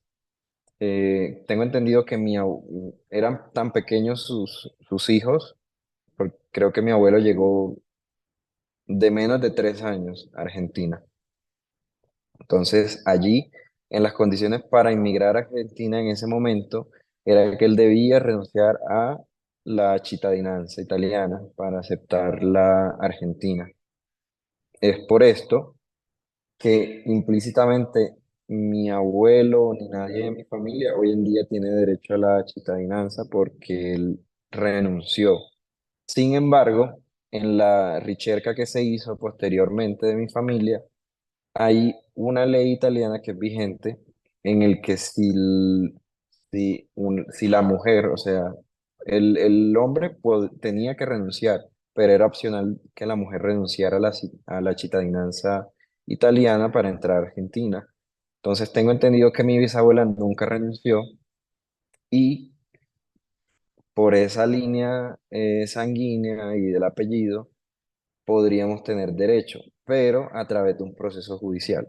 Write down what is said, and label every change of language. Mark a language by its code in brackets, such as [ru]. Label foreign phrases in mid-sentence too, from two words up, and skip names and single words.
[es] Tengo entendido que eran tan pequeños sus hijos, porque creo que mi abuelo llegó de menos de 3 años a Argentina. Entonces, allí, en las condiciones para inmigrar a Argentina en ese momento, era que él debía renunciar a la [it] cittadinanza italiana [es] para aceptar la argentina. Es por esto que implícitamente mi abuelo ni nadie de mi familia hoy en día tiene derecho a la cittadinanza porque él renunció. Sin embargo, en la ricerca que se hizo posteriormente de mi familia, hay una ley italiana que es vigente en el que si la mujer, o sea, el hombre tenía que renunciar, pero era opcional que la mujer renunciara a la [it] cittadinanza italiana [es] para entrar a Argentina. Entonces tengo entendido que mi bisabuela nunca renunció y por esa línea sanguínea y del apellido podríamos tener derecho, pero a través de un proceso judicial.